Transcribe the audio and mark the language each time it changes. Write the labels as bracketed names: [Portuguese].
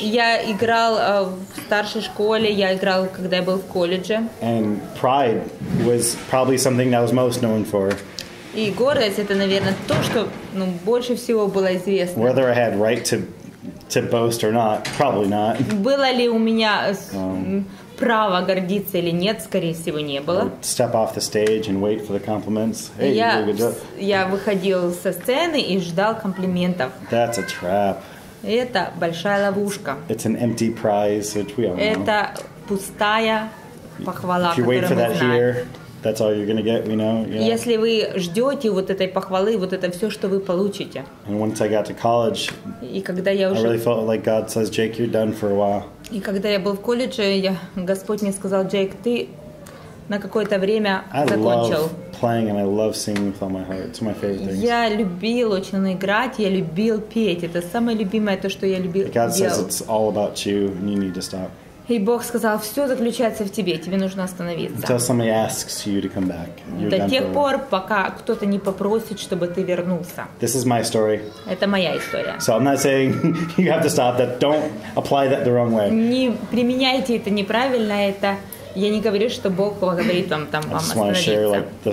[Russian] Я играл в старшей школе, я играл, когда я был в колледже. [English] And pride was probably something that I was most known for. [Russian] И гордость — это, наверное, то, что больше всего было известно. [English] Whether I had right to boast or not, probably not. [Russian] Было ли у меня право гордиться или нет, скорее всего, не было. [English] Step off the stage and wait for the compliments. Hey, you did a good job. [Russian] Я выходил со сцены и ждал комплиментов. [English] That's a trap. [Russian] Это большая ловушка. [English] It's an empty prize, which we all know. [Russian] Это пустая похвала, которую мы знаем. [English] That's all you're gonna get, we know. Yeah. [Russian] Если вы ждете вот этой похвалы, вот это все, что вы получите. [English] And once I got to college, [Russian] и когда я уже... [English] I really felt like God says, Jake, you're done for a while. [Russian] И когда я был в колледже, Господь мне сказал, Джейк, ты на какое-то время закончил. [English] Playing and I love singing with all my heart. It's my favorite thing. [Russian] Я любил очень играть, я любил петь. Это самое любимое то, что я любил делать. [English] God says it's all about you, and you need to stop. [Russian] И Бог сказал, все заключается в тебе, тебе нужно остановиться. [English] Until somebody asks you to come back. [Russian] До тех пор, пока кто-то не попросит, чтобы ты вернулся. [English] This is my story. [Russian] Это моя история. [English] So I'm not saying you have to stop that. Don't apply that the wrong way. [Russian] Не применяйте это неправильно, это я не говорю, что Бог говорит вам остановиться.